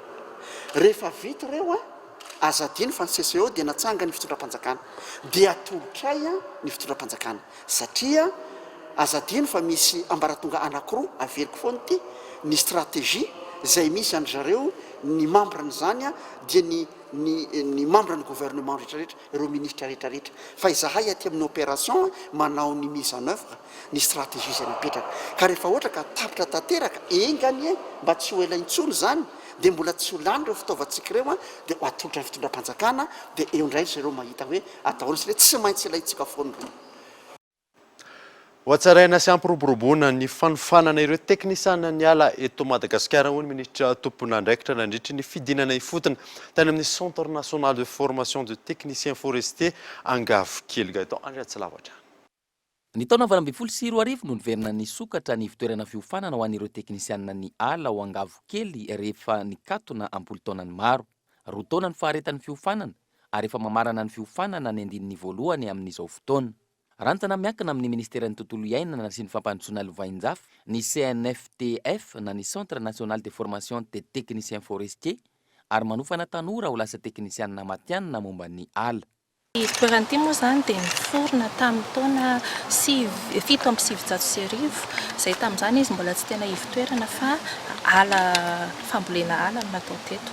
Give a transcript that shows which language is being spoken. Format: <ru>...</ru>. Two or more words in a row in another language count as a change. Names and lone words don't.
<mg>Rehefa vita ireo azadiny fa ny CCO dia natsanga ny fitondram-panjakana, dia atolotray ny fitondram-panjakana, satria azadiny fa misy ambaratonga anankiroa averiko foana ity, ny stratégie izay misy any zareo ny membre zany dia ny membre ny gouvernement rehetrarehetra, ireo ministra rehetrarehetra. Fa izahay aty amin'ny opération manao ny</mg> <fr>mise en œuvre</fr> <mg>ny stratégie izay napetraka. Ka rehefa ohatra ka tapitra tanteraka engany mba tsy ho ela intsony zany, dia mbola tsy ho lany ireo fitaovantsika ireo dia atolotra ny fitondram-panjakana, dia eo indray zareo mahita hoe atahorana sy tsy maintsy ilayntsika foana. Ho atsaraina sy ampiroboroboana ny fanofanana ireo teknisiana ny ala eto Madagasikara hoy ny ministra tompon'andraikitra nandritra ny fidinana ifotona tany amin'ny Centre national de formation de techniciens forestiers Angavokely gato Andrea Tsilavatra. Ny taona 2024 no niverina ny sokatra ny fitoerana fiofanana ho an'ireo teknisiana ny ala ho Angavokely rehefa nikatona ampolo taonany maro. 2 taona ny faharetan'ny fiofanana ary efa mamarana ny fiofanana ny andininy voalohany amin'izao fotoana. Rantana miankina amin'ny Ministeran'ny tontolo iainana sy ny fampandrosoana lovain-jafy, ny CNFTF na ny Centre national de formation de techniciens forestiers ary manofana tanora ho lasa teknisiana matianina momba ny ala. Toeran'ity moa zany dia niforona tamin'ny taona 770 izay tamin'izany izy mbola tsy tena ivitoerana fa ala fambolena ala no natao teto.</mg>